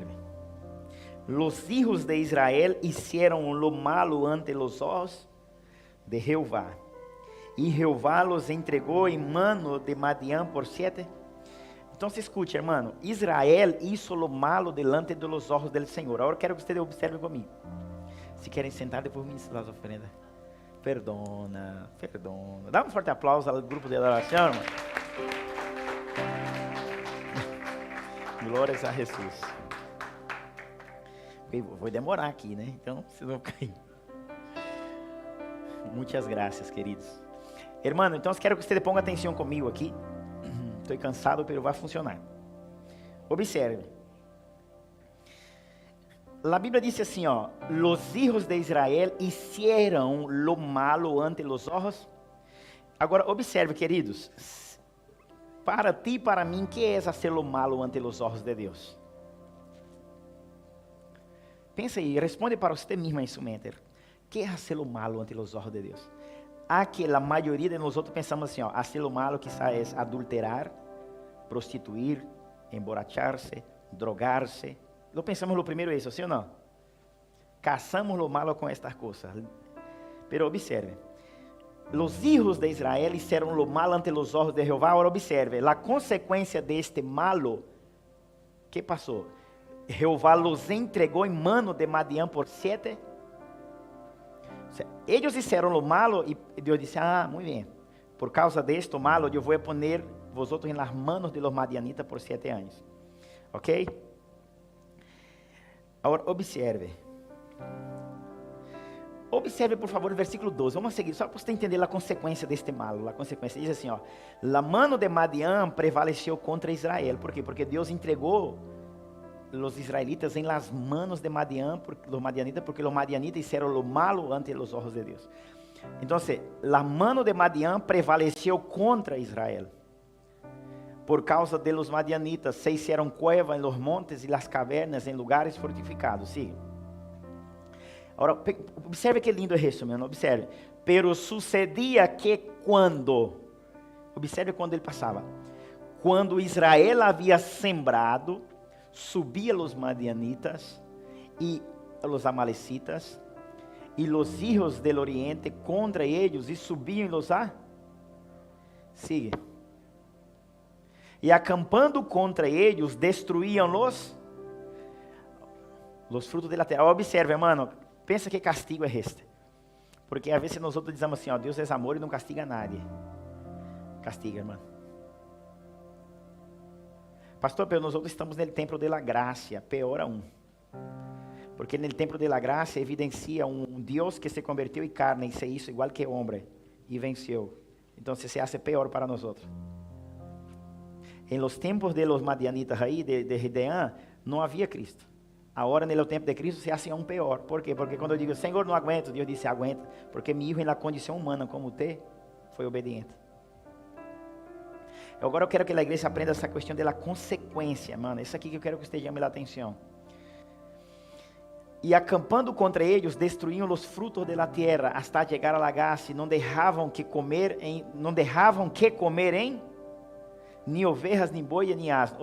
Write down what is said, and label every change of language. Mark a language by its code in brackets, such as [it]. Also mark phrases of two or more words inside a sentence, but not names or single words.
[es] Los hijos de Israel hicieron lo malo ante los ojos de Jehová. Y Jehová los entregó en mano de Madián por 7. Entonces escute, hermano. Israel hizo lo malo delante de los ojos del Señor. Ahora quero que ustedes observen conmigo. [pt] Se querem sentar, depois me ensinar as ofrendas. Perdona. Dá um forte aplauso ao grupo de adoração, irmão. Glórias a Jesus. Vou demorar aqui, né? Então, vocês vão cair. Muitas graças, queridos. Hermano, então quero que você ponga atenção comigo aqui. Estou cansado, mas vai funcionar. Observe. A Bíblia diz assim, ó: [es] Los hijos de Israel hicieron lo malo ante los ojos. [pt] Agora, observe, queridos. Para ti e para mim, que é [es] hacer lo malo ante los ojos de [pt] Deus? Pensa aí, responde para você mesmo em sua mente. Que é [es] hacer lo malo ante los ojos de [pt] Deus? Que a maioria de nós pensamos assim, ó: [es] hacer lo malo quizás [pt] é adulterar, prostituir, emborrachar-se, drogar-se. [es] Lo pensamos [pt] lo primeiro isso, sim ou não? Caçamos [es] lo malo [pt] com estas coisas. [es] Pero observe. Los hijos de Israel hicieron lo malo ante los ojos de Jehová. Ahora observe, la consecuencia de este malo, ¿qué pasó? Jehová los entregó en mano de Madián por 7. O sea, ellos hicieron lo malo y Dios dice, muy bien, por causa de esto malo, yo voy a poner vosotros en las manos de los madianitas por 7 años. ¿Ok? Ahora observe. [pt] Observe, por favor, o versículo 12. Vamos seguir, só para você entender a consequência deste malo. A consequência diz assim, ó: [es] La mano de Madián prevaleceu contra Israel. Por quê? [pt] Porque Deus entregou os israelitas em [es] las manos de Madián, los madianitas, porque los madianitas hicieron lo malo ante los ojos de Deus. [pt] Então, [es] la mano de Madián prevaleceu contra Israel. Por causa de los madianitas, se hicieron cueva en los montes y las cavernas en lugares fortificados. Siga. [pt] Agora, observe que lindo é isso, meu irmão, observe. [es] Pero sucedia que [pt] observe quando ele passava. Quando Israel havia sembrado, subia os madianitas e os amalecitas e os [es] hijos del oriente [pt] contra eles e subiam [es] los a... Sigue. [pt] E acampando contra eles, destruíam os frutos da terra. Observe, irmão. Pensa que castigo é este. Porque às vezes nós outros dizemos assim, ó: Deus é amor e não castiga nadie. Castiga, irmão. Pastor, pero nós outros estamos no templo [es] de la gracia, [pt] pior aún. Porque no templo [es] de la gracia [pt] evidencia um Deus que se converteu em carne e [es] se hizo igual que [pt] homem e venceu. Então [es] se hace [pt] pior para nós outros. Em los tempos [es] de los madianitas [pt] aí, de Gideão, não havia Cristo. Agora, no tempo de Cristo, [es] se hace aún [pt] pior. Por quê? Porque quando eu digo, Senhor, não aguento, Deus disse, aguenta. Porque meu filho, na condição humana, como você, foi obediente. Agora eu quero que a igreja aprenda essa questão da consequência, mano. Isso aqui que eu quero que você chame a atenção. E acampando contra eles, destruíam os frutos da terra, hasta chegar a Lagasse, não deixavam que comer em nem ovelhas, nem boi, nem asno.